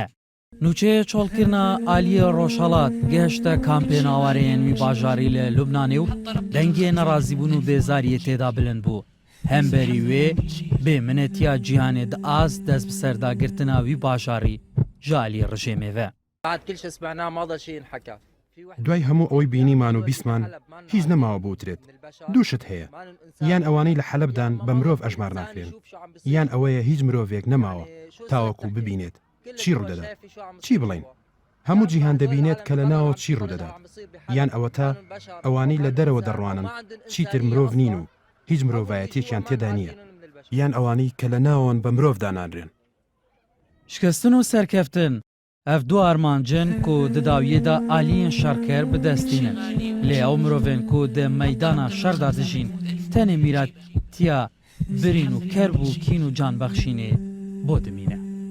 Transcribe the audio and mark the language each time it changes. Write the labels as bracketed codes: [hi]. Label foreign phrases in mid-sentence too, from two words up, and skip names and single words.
[ku] Nûçeyê çolkirina aliyê Roşalat gehişte kampên awareyên wî bajarî li Lubnanê û dengê nerazîbûn û bêzariyê têda bilind bû. Hemberî wê bêminetiya cîhanê di az dest bi serdagirtina wî bajarî ji aliyê rijêmê ve. [ckb] دوای هەموو ئەوەی بینیمان و بیستمان هیچ نەماوە بوترێت. دووشت هەیە، یان ئەوانەی لە حەلەبدان بە مرۆڤ ئەژمار ناکرێن، یان ئەوەیە هیچ مرۆڤێک نەماوە تاوەکو ببینێت چی ڕوودەدا، چی بڵێن. هەموو جیهان دەبینێت کە لە ناوە چی ڕوودەدات، یان ئەوە تا ئەوانەی لە دەرەوە دەڕوانن چیتر مرۆڤ نین و هیچ مرۆڤایەتێکیان تێدا نییە، یان ئەوانەی کە لە ناوەن بە مرۆڤ دانادرێن. [ku] شکستن و سەرکەفتن ev du armancin ku di dawiyê de aliyên şerker bidestînin. Lê ew mirovên ku di meydana şer da dijîn tenê mîratiya birîn û ker bû kîn û canbexşînê bo dimîne.